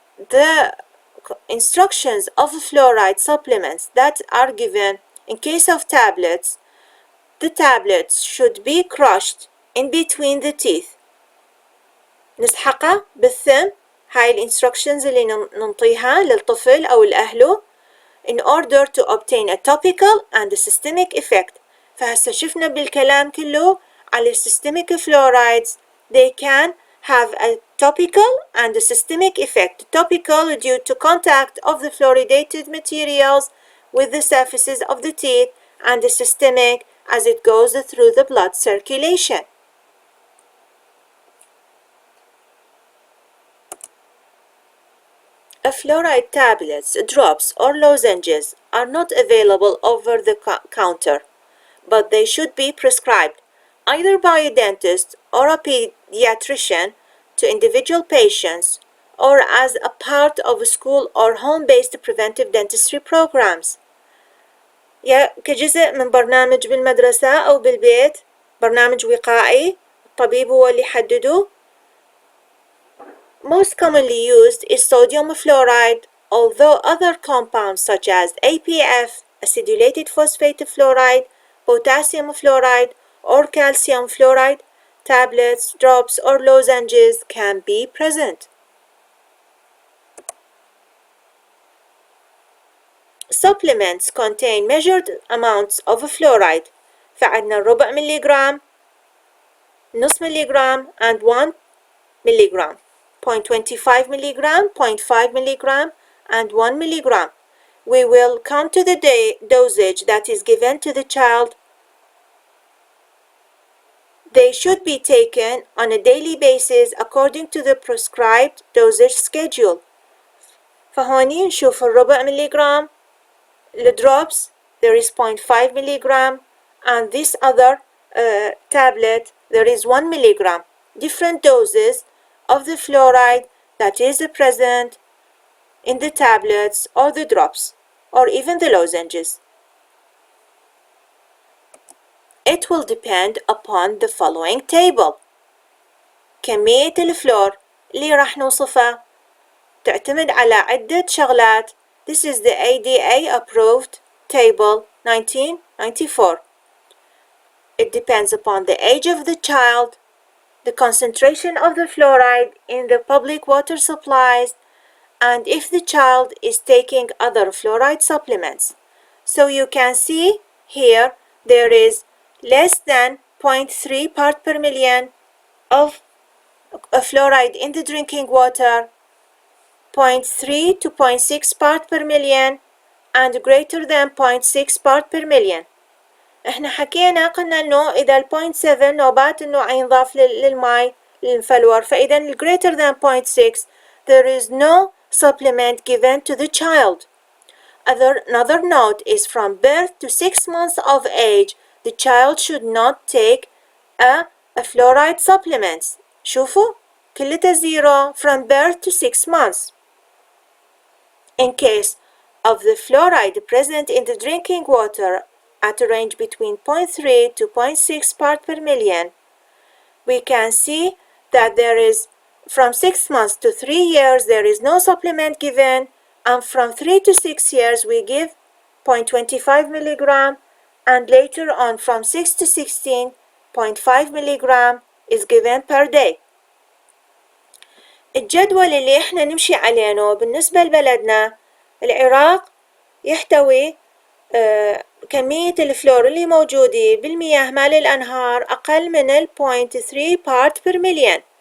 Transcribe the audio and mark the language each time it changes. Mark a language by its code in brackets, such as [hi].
[en] The instructions of fluoride supplements that are given in case of tablets, the tablets should be crushed in between the teeth. [ar] نسحقها بالثم. هاي الانستركشنز اللي ننطيها للطفل أو لأهله [en] in order to obtain a topical and a systemic effect. [ar] فهسه شفنا بالكلام كله على systemic fluorides. [en] They can have a topical and a systemic effect. Topical due to contact of the fluoridated materials with the surfaces of the teeth, and the systemic as it goes through the blood circulation. Fluoride tablets, drops, or lozenges are not available over the counter, but they should be prescribed either by a dentist or a pediatrician to individual patients, or as a part of school or home-based preventive dentistry programs. [ar] يا كجزء من برنامج بالمدرسة أو بالبيت، برنامج وقائي، الطبيب هو اللي يحدده. [en] Most commonly used is sodium fluoride, although other compounds such as APF, acidulated phosphate fluoride, potassium fluoride, or calcium fluoride, tablets, drops, or lozenges can be present. Supplements contain measured amounts of fluoride. [ar] فعندنا ربع مليغرام، نص مليغرام, [en] and 1 milligram. 0.25 milligram, 0.5 milligram, and 1 milligram. We will come to the dosage that is given to the child. They should be taken on a daily basis according to the prescribed dosage schedule. [ar] فهوني نشوف الربع مليغرام. [en] The drops, there is 0.5 milligram, and this other tablet, there is 1 milligram. Different doses of the fluoride that is present in the tablets or the drops or even the lozenges. It will depend upon the following table. [ar] كمية الفلور اللي راح نوصفها تعتمد على عدة شغلات. [en] This is the ADA approved table 1994. It depends upon the age of the child, the concentration of the fluoride in the public water supplies, and if the child is taking other fluoride supplements. So you can see here there is less than 0.3 part per million of fluoride in the drinking water, 0.3 to 0.6 part per million, and greater than 0.6 part per million. [ar] احنا حكينا قلنا انه اذا ال 0.7 نوبات انه ينضاف للماء للفلور، فاذا ال [en] greater than 0.6 there is no supplement given to the child. Another note is from birth to 6 months of age, the child should not take a fluoride supplements. [ar] شوفوا كلها [en] zero from birth to 6 months. In case of the fluoride present in the drinking water at a range between 0.3 to 0.6 part per million, we can see that there is from 6 months to 3 years there is no supplement given, and from 3 to 6 years we give 0.25 milligram, and later on from 6 to 16 0.5 milligram is given per day. [ar] الجدول اللي احنا نمشي عليه بالنسبة لبلدنا العراق يحتوي كمية الفلور اللي موجودة بالمياه مال الأنهار أقل من 0.3 part per million.